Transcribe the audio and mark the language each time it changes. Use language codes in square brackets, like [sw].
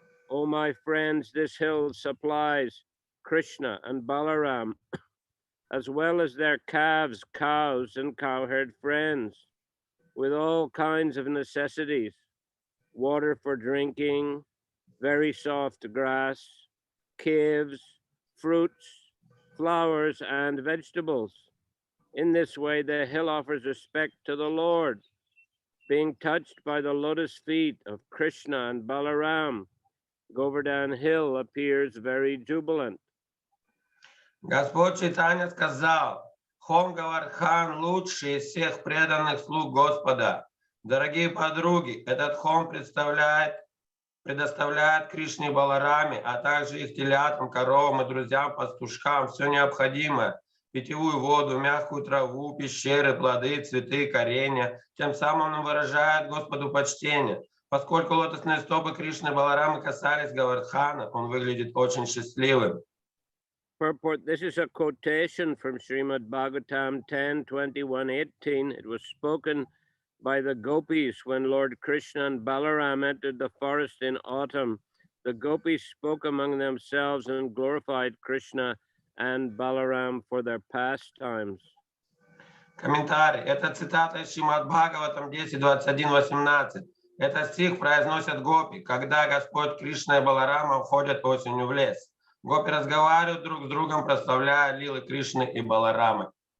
[en] O my friends, this hill supplies Krishna and Balaram, as well as their calves, cows, and cowherd friends, with all kinds of necessities, water for drinking, very soft grass, caves, fruits, flowers, and vegetables. In this way, the hill offers respect to the Lord. Being touched by the lotus feet of Krishna and Balaram, Govardhan Hill appears very jubilant. [ru] Господь Чайтанья сказал, холм Говардхан лучший из всех преданных слуг Господа. Дорогие подруги, этот холм предоставляет Кришне и Балараме, а также их телятам, коровам и друзьям-пастушкам все необходимое. Питьевую воду, мягкую траву, пещеры, плоды, цветы, коренья. Тем самым он выражает Господу почтение. Поскольку лотосные стопы Кришны и Баларамы касались Говардхана, он выглядит очень счастливым. [en] Purport, this is a quotation from Srimad Bhagavatam 10:21-18. It was spoken by the gopis when Lord Krishna and Balaram entered the forest in autumn. The gopis spoke among themselves and glorified Krishna and Balaram for their pastimes. [ru] Комментарий. Это цитата из Шримад Бхагаватам 10:21-18. Этот стих произносят гопи, когда Господь Кришна и Баларама входят осенью в лес. Гопи разговаривают друг с другом, прославляя лилы Кришны и Баларамы.